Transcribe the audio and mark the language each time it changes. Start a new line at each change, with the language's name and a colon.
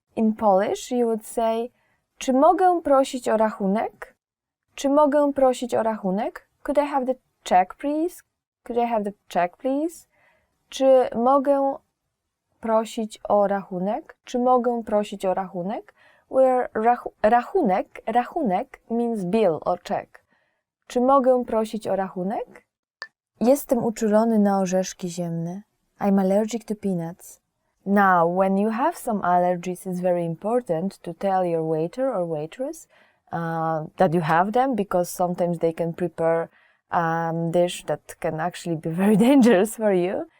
English: In Polish, you would say,
Polish: czy mogę prosić o rachunek? Czy mogę prosić o rachunek?
English: Could I have the check, please? Could I have the check, please?
Polish: Czy mogę prosić o rachunek? Czy mogę prosić o rachunek?
English: Where rachunek means bill or check.
Polish: Czy mogę prosić o rachunek? Jestem uczulony na orzeszki ziemne.
English: I'm allergic to peanuts. Now, when you have some allergies, it's very important to tell your waiter or waitress that you have them, because sometimes they can prepare a dish that can actually be very dangerous for you.